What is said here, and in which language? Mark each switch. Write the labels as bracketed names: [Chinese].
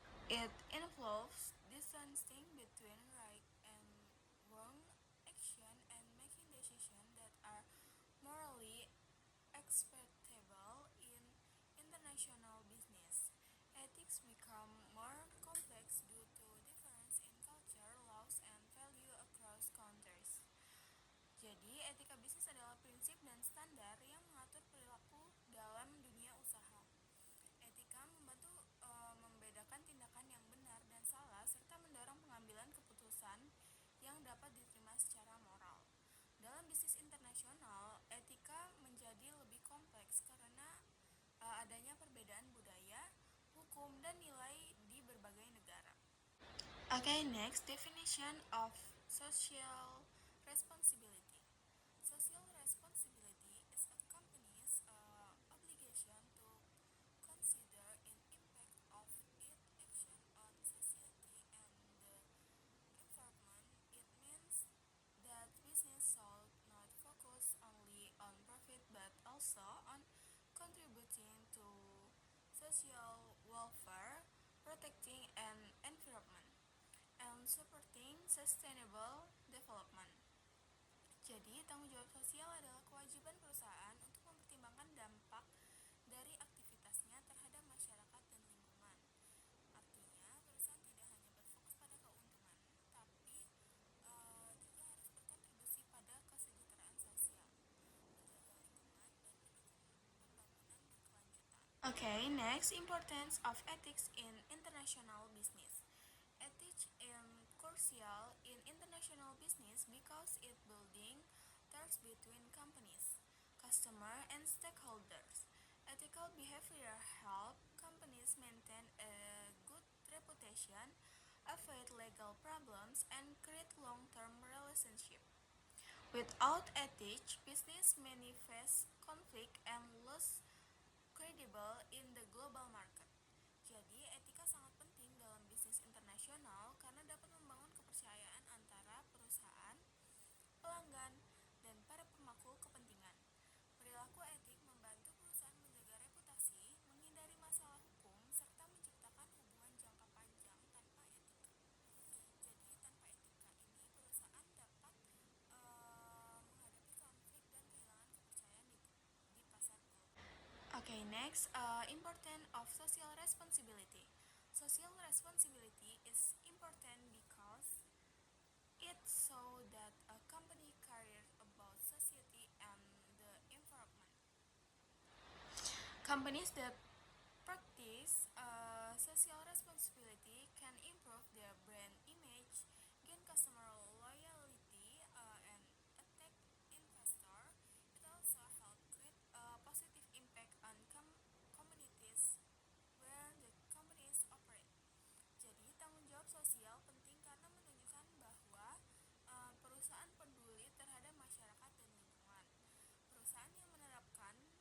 [English] It involves distinguishing between right and wrong action and making decisions that are morally acceptable in international business. Ethics become more complex due to difference in culture, laws, and value across countries. [Indonesian] Jadi, etika bisnis adalah prinsip dan standar yang mengatur perilaku dalam dunia usaha. Etika membantu membedakan tindakan yang benar dan salah, serta mendorong pengambilan keputusan yang dapat diterima secara moral. Dalam bisnis internasional, etika menjadi lebih kompleks karena adanya perbedaan budaya, hukum, dan nilai di berbagai negara. [English] Next, definition of social responsibility. Social responsibility is a company's obligation to consider an impact of its action on society and the environment. It means that business should not focus only on profit but also on contributing to social welfare, protecting an environment, and supporting sustainable development. [Indonesian] Jadi, tanggung jawab sosial adalah kewajiban perusahaan untuk mempertimbangkan dampak dari aktivitasnya terhadap masyarakat dan lingkungan. Artinya, perusahaan tidak hanya berfokus pada keuntungan, tapi juga harus berkontribusi pada kesejahteraan sosial, menjaga lingkungan, dan mendukung pembangunan berkelanjutan. [English] Next, importance of ethics in international business. Ethics is crucial in international business because it building trust between companies, customers, and stakeholders. Ethical behavior help companies maintain a good reputation, avoid legal problems, and create long-term relationships. Without ethics, business may face conflict and lose credible in the global market. [Indonesian] Jadi, etika sangat penting dalam bisnis internasional karena dapat membangun kepercayaan antara perusahaan, pelanggan, dan para pemangku kepentingan. Perilaku etik membantu perusahaan menjaga reputasi, menghindari masalah hukum, serta menciptakan hubungan jangka panjang tanpa etika. Jadi, tanpa etika ini, perusahaan dapat menghadapi konflik dan kehilangan kepercayaan di pasar global. [English] Next, importance of social responsibility. Social responsibility is important because it shows that a company cares about society and the environment. Companies that practice social responsibility can improve their brand image, gain customer loyalty, and attract investors. It also helps create a positive impact on communities where the companies operate. [Indonesian] Jadi, tanggung jawab sosial penting karena menunjukkan bahwa perusahaan peduli terhadap masyarakat dan lingkungan. Perusahaan yang menerapkan